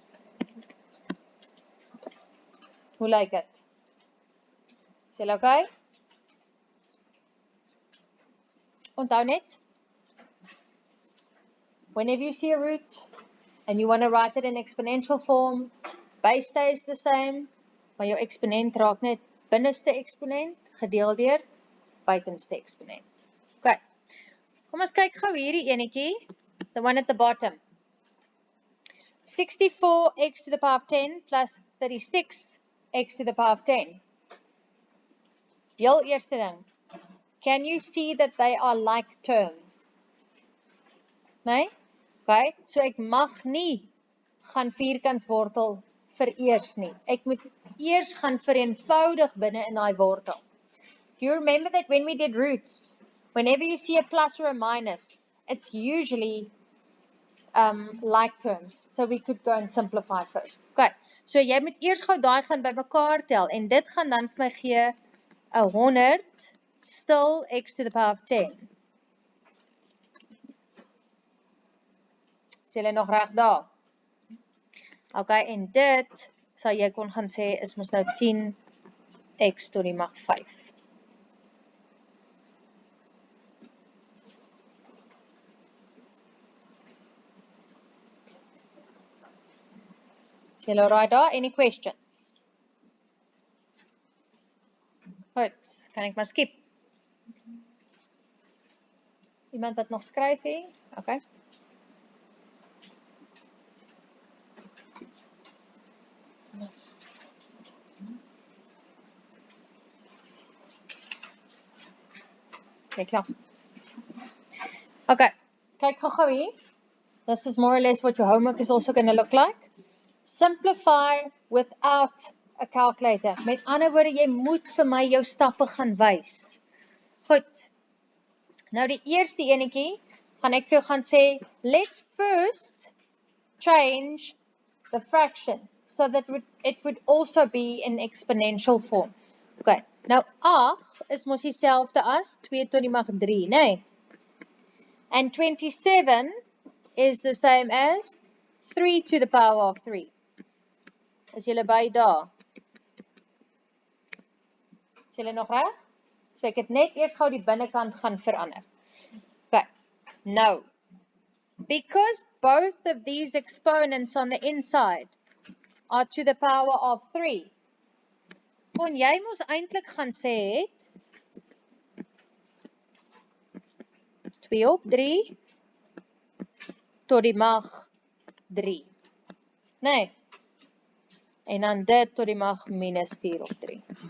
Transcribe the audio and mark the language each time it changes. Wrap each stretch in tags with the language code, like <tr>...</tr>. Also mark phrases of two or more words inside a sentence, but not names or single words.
<af>Hoe lyk dit? Is julle okay? Onthou net,</af> <en>whenever you see a root and you want to write it in exponential form, base stays the same,</en> <af>maar jou eksponent raak net binneste eksponent gedeel deur buitenste eksponent. Okay. Kom ons kyk gou hierdie enetjie,</af> <en>the one at the bottom. 64x to the power of 10 plus 36x to the power of 10.</en> <af>Heel eerste ding,</af> <en>can you see that they are like terms?</en> <af>Nee? Okay, so ek mag nie gaan vierkantswortel vereers nie. Ek moet eers gaan vereenvoudig binne in daai wortel.</af> <en>Do you remember that when we did roots, whenever you see a plus or a minus, it's usually like terms. So we could go and simplify first.</en> <af>Okay, so jy moet eers gou daai gaan bymekaar tel en dit gaan dan vir my gee 100</af> <en>still x to the power of 10.</en> <af>Is julle nog reg daar? Okay, en dit sal jy kon gaan sê is mos nou 10x tot die mag 5. Is julle alright daar?</af> <en>Any questions?</en> <af>Goed, kan ek maar skip? Iemand wat nog skryf hier? Okay. Okay, klaar. Okay, kyk gou hier.</af> <en>This is more or less what your homework is also going to look like. Simplify without a calculator.</en> <af>Met ander woorde, jy moet vir my jou stappe gaan wys. Goed. Nou die eerste enetjie, gaan ek vir jou gaan sê,</af> <en>let's first change the fraction so that it would also be in exponential form.</en> <af>Okay, nou 8 is mos dieselfde as 2 tot die mag 3, nee?</af> <en>And 27 is the same as 3 to the power of 3.</en> <af>Is julle by daar? Is julle nog reg? So ek het net eers gou die binnekant gaan verander.</af> <en>Okay, now, because both of these exponents on the inside are to the power of 3,</en> <af>kon jy mos eintlik gaan sê het 2 op 3 tot die mag 3. Nee. En dan dit tot die mag minus 4 op 3.</af>